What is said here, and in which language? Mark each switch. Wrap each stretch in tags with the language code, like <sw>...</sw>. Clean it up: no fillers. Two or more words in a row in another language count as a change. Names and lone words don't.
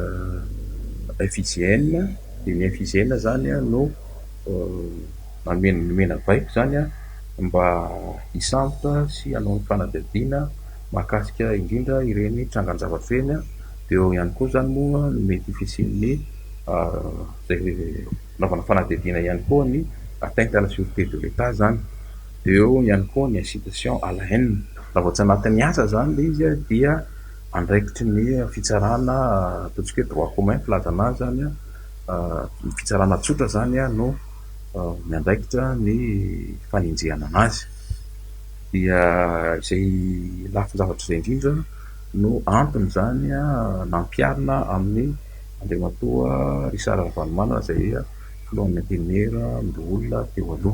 <mg>FIGN dia ny FIGN zany no nomena vaiko zany mba hisambotra sy hanao ny fanadihadiana mahakasika indrindra ireny trangan-javatra ireny dia eo ihany koa zany moa no mety fisian'ny zay naovana fanadihadiana ihany koa ny</mg> <fr>atteinte à la sûreté de l'État</fr> <mg>zany. Dia eo ihany koa ny</mg> <fr>incitation à la haine.</fr> <mg>Raha vao tsy anatin'ny asa zany le izy dia andraikitry ny fitsarana ataontsika hoe</mg> <fr>droit commun</fr> <mg>filazana azy zany ny fitsarana tsotra zany no miandraikitra ny fanenjehana anazy. Dia izay lafiny zavatra izay indrindra no antony zany nampiarina amin'ny andriamatoa Richard Ravalomanana izay filohan'ny antenimeran-dolona teo aloha.</mg>